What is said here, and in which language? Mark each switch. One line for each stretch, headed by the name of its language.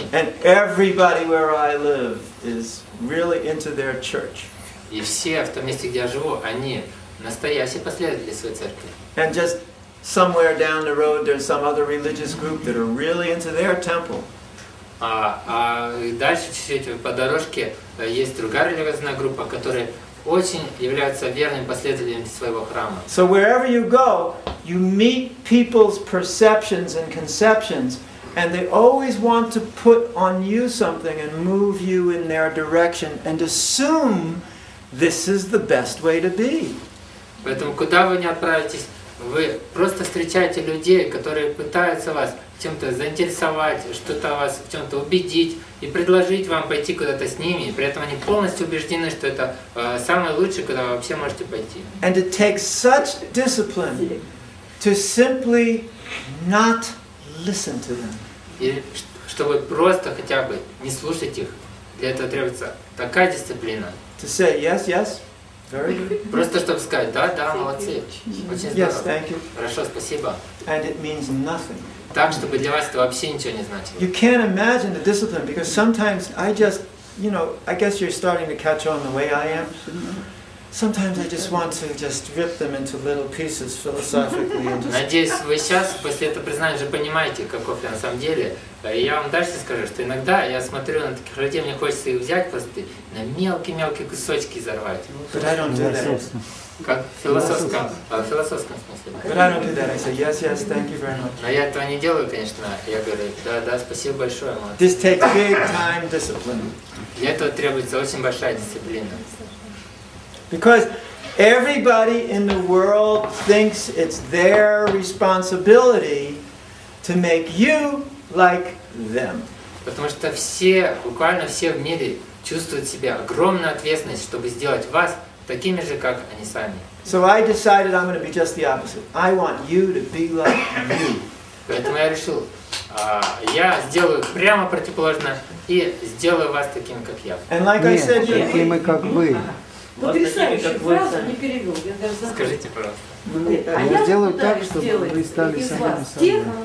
English: And everybody where I live is really into their church.
Russian: И все в том месте, где я живу, они настоящие последователи своей церкви.
English: And just somewhere down the road, there's some other religious group that are really into their temple.
Russian: А дальше чуть-чуть по дорожке есть другая религиозная группа, которые очень являются верными последователями своего храма.
English: So wherever you go, you meet people's perceptions and conceptions, and they always want to put on you something and move you in their direction and assume this is the best way to be.
Russian: Поэтому куда вы ни отправитесь, вы просто встречаете людей, которые пытаются вас чем-то заинтересовать, что-то вас в чем-то убедить и предложить вам пойти куда-то с ними. И при этом они полностью убеждены, что это самое лучшее, куда вы вообще можете пойти.
English: And it takes such discipline to simply not listen to them.
Russian: И чтобы просто хотя бы не слушать их, для этого требуется такая дисциплина.
English: To say yes, yes, very good.
Russian: Просто чтобы сказать, да, да, молодцы, очень здорово.
English: Yes, thank you.
Russian: Хорошо, спасибо.
English: And it means nothing.
Russian: Так, чтобы для вас это вообще ничего не значило.
English: You can't imagine the discipline, because sometimes I just, you know, I guess you're starting to catch on the way I am. Sometimes I just want to just rip them into little pieces philosophically. And just...
Russian: Надеюсь, вы сейчас, после этого признания, уже понимаете, каков я на самом деле. И я вам дальше скажу, что иногда я смотрю на таких людей, мне хочется их взять просто на мелкие-мелкие кусочки взорвать.
English: But I don't do that.
Russian: Как в философском смысле.
English: But I don't do that. I say, yes, yes, thank you very much.
Russian: Но я этого не делаю, конечно. Я говорю, да, да, спасибо большое.
English: This takes big time discipline.
Russian: Для этого требуется очень большая дисциплина.
English: Because everybody in the world thinks it's their responsibility to make you like them.
Russian: Потому что все, буквально все в мире чувствуют себя огромную ответственность, чтобы сделать вас такими же, как они сами.
English: So I decided I'm going to be just the opposite. I want you to be like you.
Russian: Поэтому я решил, я сделаю прямо противоположно и сделаю вас такими, как я.
English: And like I said,
Russian: такими, как вы. Потрясающую фразу не перевел. Скажите, пожалуйста. Я сделаю так, чтобы вы стали самими собой.